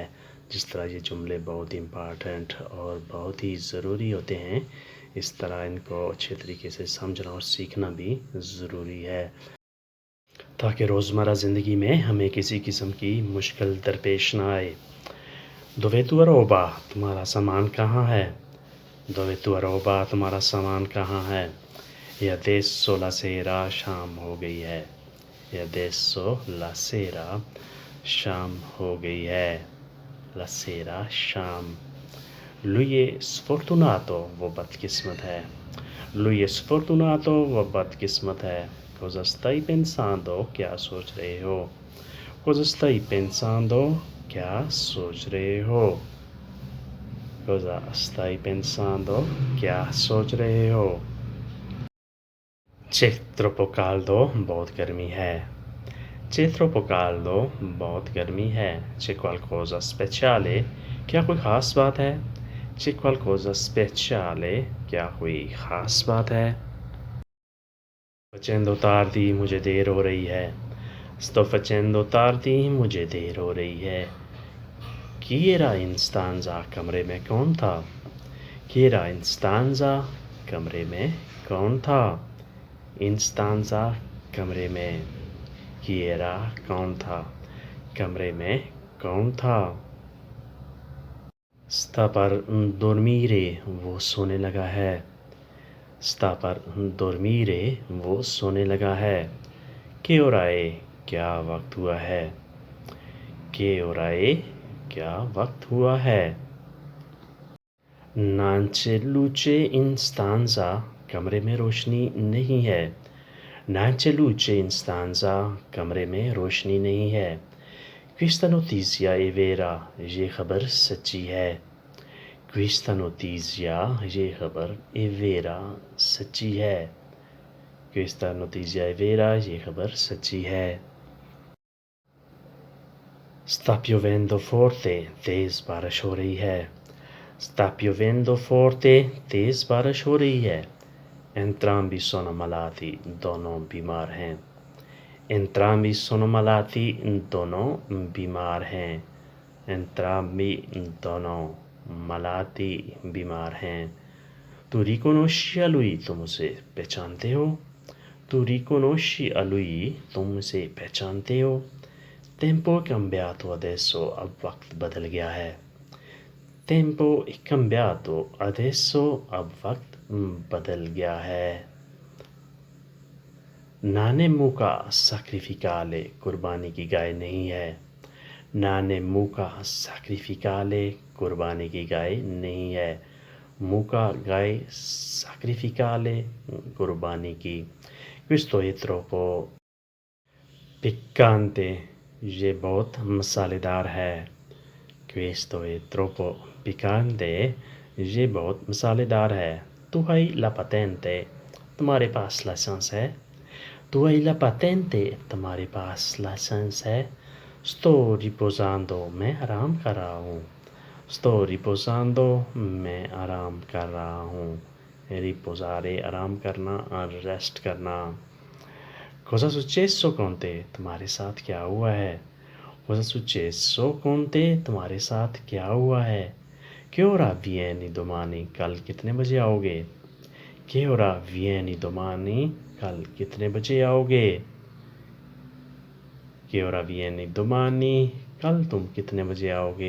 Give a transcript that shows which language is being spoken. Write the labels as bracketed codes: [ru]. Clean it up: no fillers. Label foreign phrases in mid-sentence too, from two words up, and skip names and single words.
[ur] جس طرح یہ جملے بہت امپارٹنٹ اور بہت ہی ضروری ہوتے ہیں، اس طرح ان کو اچھے طریقے سے سمجھنا اور سیکھنا بھی ضروری ہے، تاکہ روزمرہ زندگی میں ہمیں کسی قسم کی مشکل درپیش نہ آئے۔ [it] Dov'è tua roba, [ur] تمہارا سامان کہاں ہے؟ [it] Dov'è tua roba, [ur] تمہارا سامان کہاں ہے؟ [it] Adesso la sera [ur] شام ہو گئی ہے۔ [it] Adesso la sera [ur] شام ہو گئی ہے۔ [it] La sera شام۔ Lui è sfortunato، [ur] وہ بدقسمت ہے۔ [it] Lui è sfortunato، [ur] وہ بدقسمت ہے۔ [it] Cosa stai pensando، [ur] کیا سوچ رہے ہو؟ [it] Cosa stai pensando، [ur] کیا سوچ رہے ہو؟ [it] Cosa stai pensando، [ur] کیا سوچ رہے ہو؟ [it] C'è troppo caldo، [ur] بہت گرمی ہے۔ [it] C'è troppo caldo، [ur] بہت گرمی ہے۔ [it] C'è qualcosa speciale، [ur] کیا کوئی خاص بات ہے؟ [it] C'è qualcosa speciale، [ur] کیا کوئی خاص بات ہے؟ [it] Facendo tardi، [ur] مجھے دیر ہو رہی ہے۔ [it] Sto facendo tardi، [ur] مجھے دیر ہو رہی ہے۔ [it] Chi era in stanza، [ur] کمرے میں کون تھا؟ [it] Chi era in stanza، [ur] کمرے میں کون تھا؟ [it] In stanza، [ur] کمرے میں۔ [it] Chi era، [ur] کون تھا؟ کمرے میں کون تھا؟ [it] Sta per dormire، [ur] وہ سونے لگا ہے۔ [it] Sta per dormire، [ur] وہ سونے لگا ہے۔ [it] Che ora è، [ur] کیا وقت ہوا ہے؟ [it] Che ora è، [ur] کیا وقت ہوا ہے؟ [it] Non c'è luce in stanza، [ur] کمرے میں روشنی نہیں ہے۔ [it] Non c'è luce in stanza، [ur] کمرے میں روشنی نہیں ہے۔ [it] Questa notizia è vera، [ur] یہ خبر سچی ہے۔ [it] Questa notizia، [ur] یہ خبر [it] è vera، [ur] سچی ہے۔ [it] Questa notizia è vera، [ur] یہ خبر سچی ہے۔ [it] Sta piovendo forte، [ur] تیز بارش ہو رہی ہے۔ [it] Sta piovendo forte، [ur] تیز بارش ہو رہی ہے۔ [it] Entrambi sono malati، [ur] دونوں بیمار ہیں۔ [it] Entrambi sono malati، [ur] دونوں بیمار ہیں۔ Entrambi، دونوں، malati، بیمار ہیں۔ [it] Tu riconosci a lui، [ur] تم اسے پہچانتے ہو؟ [it] Tu riconosci a lui، [ur] تم اسے پہچانتے ہو؟ [it] Tempo è cambiato adesso، [ur] اب وقت بدل گیا ہے۔ [it] Tempo è cambiato adesso، [ur] اب وقت بدل گیا ہے۔ [it] Non è mucca sacrificale، [ur] قربانی کی گائے نہیں ہے۔ [it] Non è mucca sacrificale، [ur] قربانی کی گائے نہیں ہے۔ Mucca گائے، sacrificale قربانی کی۔ [it] Questo è troppo piccante، [ur] یہ بہت مسالے دار ہے۔ [it] Questo è troppo piccante، [ur] یہ بہت مسالے دار ہے۔ [it] Tu hai la patente، [ur] تمہارے پاس لائسنس ہے؟ [it] Tu hai la patente، [ur] تمہارے پاس لائسنس ہے؟ [it] Sto riposando، [ur] میں آرام کر رہا ہوں۔ [it] Sto riposando، [ur] میں آرام کر رہا ہوں۔ Riposare، آرام کرنا اور ریسٹ کرنا۔ [it] Cosa successo con te، [ur] تمہارے ساتھ کیا ہوا ہے؟ [it] Cosa successo con te، [ur] تمہارے ساتھ کیا ہوا ہے؟ [it] Che ora vieni domani، [ur] کل کتنے بجے آؤ گے؟ [it] Che ora vieni domani، [ur] کل کتنے بجے آؤ گے؟ [it] Che ora vieni domani، [ur] کل تم کتنے بجے آؤ گے؟